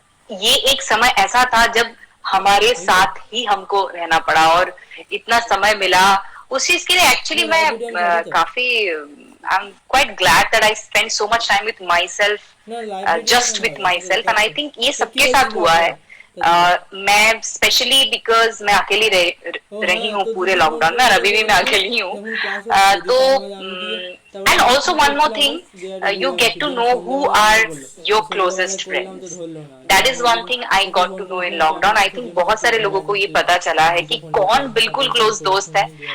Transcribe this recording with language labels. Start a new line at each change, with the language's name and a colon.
Hindi: ये एक समय ऐसा था जब हमारे साथ ही हमको रहना पड़ा और इतना समय मिला उस चीज के लिए. एक्चुअली मैं काफी
English: I'm quite glad that I spent so much time with myself, just with myself, and I think
Hindi: ये सबके साथ हुआ है. मैं स्पेशली बिकॉज मैं अकेली रही हूँ पूरे लॉकडाउन में, और अभी भी मैं अकेली हूँ.
English: तो and also one more thing, you get to know who are your closest friends. That is one thing I got to know in lockdown. I think
Hindi: बहुत सारे लोगों को ये पता चला है कि कौन बिल्कुल क्लोज दोस्त है.